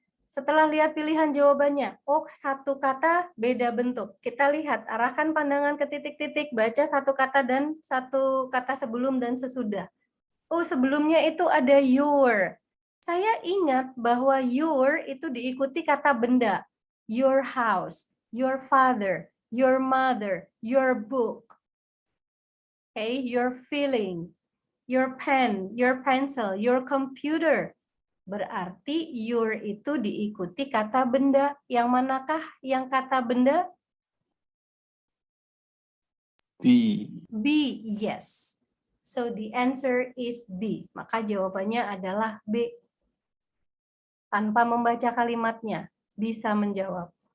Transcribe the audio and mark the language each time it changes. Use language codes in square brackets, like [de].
[id] Setelah lihat pilihan jawabannya, oh satu kata beda bentuk. Kita lihat, arahkan pandangan ke titik-titik, baca satu kata dan satu kata sebelum dan sesudah. Oh sebelumnya itu ada your. Saya ingat bahwa your itu diikuti kata benda. [en] Your house, your father, your mother, your book. Okay, your feeling, your pen, your pencil, your computer. [id] Berarti your itu diikuti kata benda. Yang manakah yang kata benda? B. [en] B, yes. So the answer is B. [id] Maka jawabannya adalah B. Tanpa membaca kalimatnya, bisa menjawab.